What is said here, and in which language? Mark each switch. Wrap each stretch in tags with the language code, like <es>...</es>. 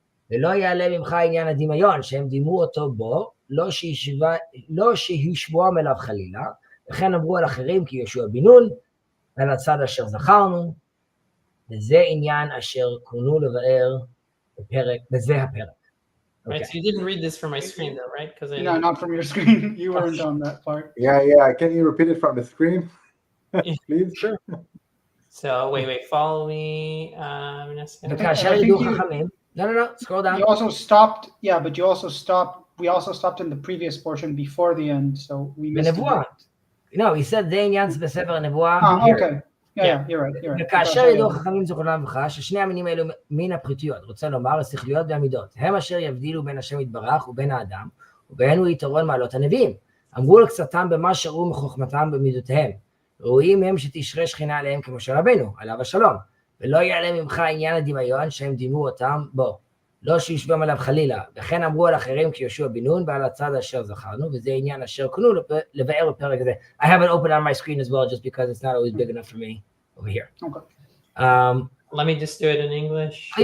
<he>ולא יעלה ממך עניין הדמיון, שהם דימו אותו בו, לא שישבועם אליו חלילה, וכן אמרו על אחרים כי יהושע בן נון, ועל הצד אשר זכרנו, וזה עניין אשר כונו לבאר בפרק, בזה הפרק.</he> <en>Okay. Right, so you didn't read this from my screen though, right? No, not from your screen. You weren't on that part. Yeah. Can you repeat it from the screen? Please? Sure. So wait, follow me. No, scroll down. You also stopped, but you also stopped. We also stopped in the previous portion before the end, so we missed it. No, he said</en> <he>זה עניין בספר הנבואה.</he> <en>Okay. Yeah, you're right.</en> <he>וכאשר ידעו חכמים זיכרונם לברכה, ששני המינים האלו מן הפחיתויות, רוצה לומר השכליות והמידות, הם אשר יבדילו בין השם יתברך ובין האדם, ובהן הוא יתרון מעלות הנביאים. אמרו לקצתם במה שראו מחוכמתם במידותיהם. ראויים הם שתשרה שכינה עליהם כמו שרבנו, עליו השלום. ולא יעלה ממך עניין הדמיון שהם דימו אותם בו. לא שישבם עליו חלילה. וכן אמרו על אחרים כיהושע בן נון ועל הצד אשר זכרנו, וזה עניין אשר כונו לבאר בפרק הזה.</he> <en>I have it open on my screen as well, just because it's not always big enough for me over here. Okay. Let me just do it in English.</en>